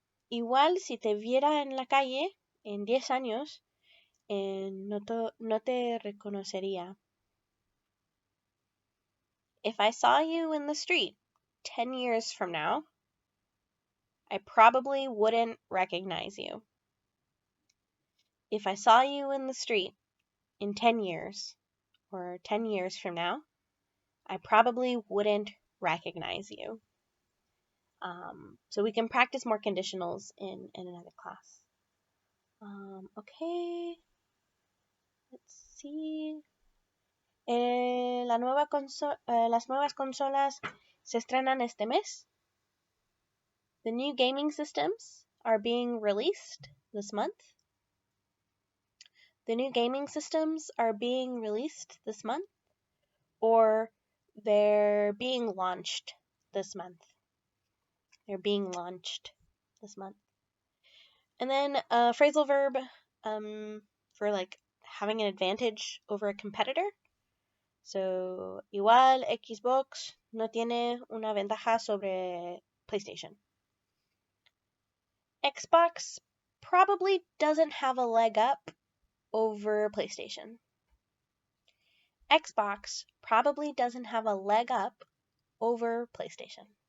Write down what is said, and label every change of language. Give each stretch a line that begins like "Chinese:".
Spanish: Igual si te viera en la calle en 10 años, no te reconocería.
English: If I saw you in the street 10 years from now, I probably wouldn't recognize you. If I saw you in the street in 10 years, or 10 years from now, I probably wouldn't recognize you. So we can practice more conditionals in another class. Okay. Let's see.
Spanish: Las nuevas consolas se estrenan este mes.
English: The new gaming systems are being released this month. The new gaming systems are being released this month. Or they're being launched this month. They're being launched this month. And then a phrasal verb for like having an advantage over a competitor.
Spanish: So, igual Xbox no tiene una ventaja sobre PlayStation.
English: Xbox probably doesn't have a leg up over PlayStation. Xbox probably doesn't have a leg up over PlayStation.